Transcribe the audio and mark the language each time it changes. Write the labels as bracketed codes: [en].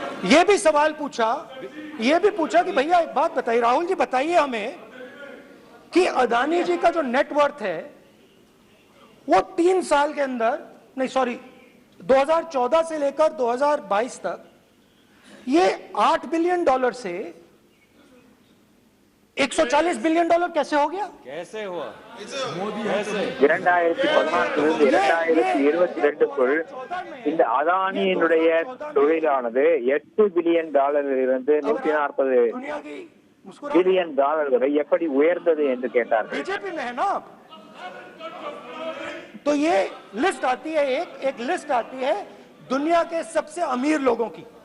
[hi] ये भी सवाल पूछा, कि भैया एक बात बताइए, राहुल जी बताइए हमें कि अदानी जी का जो नेटवर्थ है वो 3 साल के अंदर, नहीं सॉरी 2014 से लेकर 2022 तक ये $8 बिलियन से $140 बिलियन कैसे हो गया? कैसे हुआ? कैसे? [ta] 2014 2022க்குள் இந்த அதானியினுடைய தொழிலானது $8 பில்லியன் இருந்து $140 பில்லியன் வரை எப்படி உயர்ந்தது என்று கேட்டார்கள். [hi] बीजेपी में है ना आप? तो ये लिस्ट आती है, एक लिस्ट आती है दुनिया के सबसे अमीर लोगों की।